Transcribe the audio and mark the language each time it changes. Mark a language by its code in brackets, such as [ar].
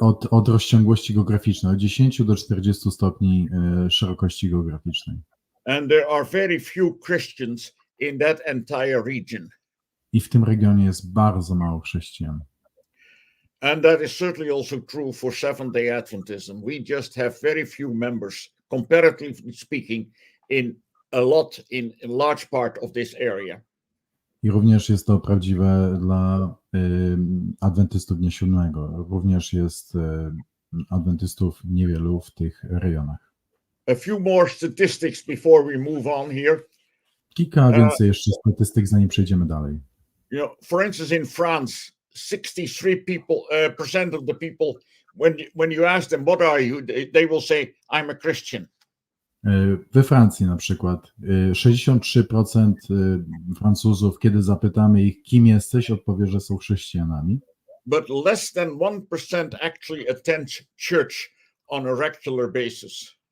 [pl] Od rozciągłości geograficznej, od 10 do 40 stopni szerokości geograficznej. [en] And there are very few Christians in that entire region. [pl] I w tym regionie jest bardzo mało chrześcijan. [en] And that is certainly also true for Seventh-day Adventism. We just have very few members, comparatively speaking, in large part of this area. [pl] I również jest to prawdziwe dla adwentystów Dnia Siódmego. Również jest adwentystów niewielu w tych rejonach. [en] A few more statistics before we move on here. [pl] Kilka więcej jeszcze statystyk, zanim przejdziemy dalej. [en] You know, for instance, in France, 63% of the people, when you ask them, what are you, they will say, I'm a Christian. [pl] We Francji na przykład 63% Francuzów, kiedy zapytamy ich, kim jesteś, odpowie, że są chrześcijanami. [en] But less than 1% actually attend church on a regular basis.